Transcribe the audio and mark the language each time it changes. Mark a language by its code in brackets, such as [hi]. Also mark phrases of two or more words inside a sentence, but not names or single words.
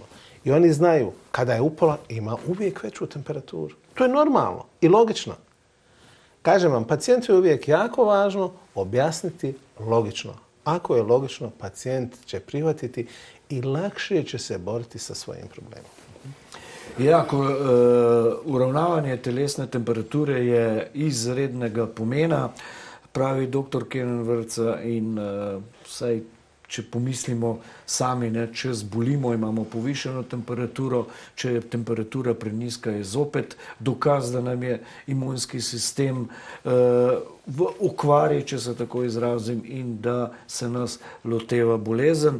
[bs] I oni znaju kada je upola ima uvijek veću temperaturu. To je normalno i logično. Kažem vam, pacijentu je uvijek jako važno objasniti logično. Ako je logično, pacijent će prihvatiti i lakše će se boriti sa svojim problemom. [sl] Iako uravnavanje telesne temperature je izrednega pomena, pravi dr. Kenan Vrca, in vsaj, če pomislimo sami, če zbolimo, imamo povišeno temperaturo, če je temperatura preniska, je zopet dokaz, da nam je imunski sistem v okvari, če se tako izrazim, in da se nas loteva bolezen.